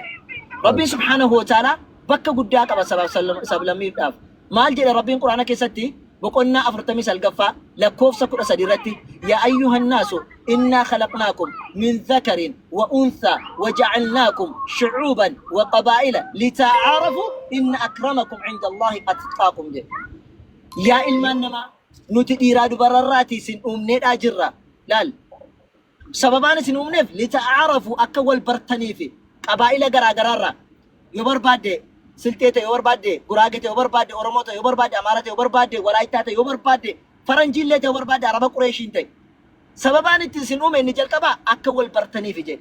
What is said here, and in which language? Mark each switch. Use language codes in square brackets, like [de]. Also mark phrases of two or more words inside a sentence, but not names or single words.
[om] Rabbiin subhaanahu wa ta'ala bakka guddaa qaba sabaaf sablammiidhaaf. Maal jedha Rabbiin Quraana keessatti boqonnaa 49 lakkoofsa 13 irratti [ar] يا أيها الناس إنا خلقناكم من ذكر وأنثى وجعلناكم شعوبا وقبائل لتعارفوا إن أكرمكم عند الله أتقاكم [om] jedha. Yaa ilmaan namaa nuti dhiiraa dubararraati isin uumneedhaa jirra. Laal sababaan isin uumneef litaa'aarafu akka wal bartaniifi qabaa'ila garaagaraarraa yoo barbaadde Siltee ta'e yoo barbaadde Guraagee ta'e yoo barbaadde Oromoo ta'e yoo barbaadde Amaara ta'e yoo barbaadde Walaayittaa ta'e yoo barbaadde Faranjiillee ta'e yoo barbaadde Araba Qureeshiin ta'e sababaan itti isin uume inni jalqabaa akka wal bartaniifi jedhe.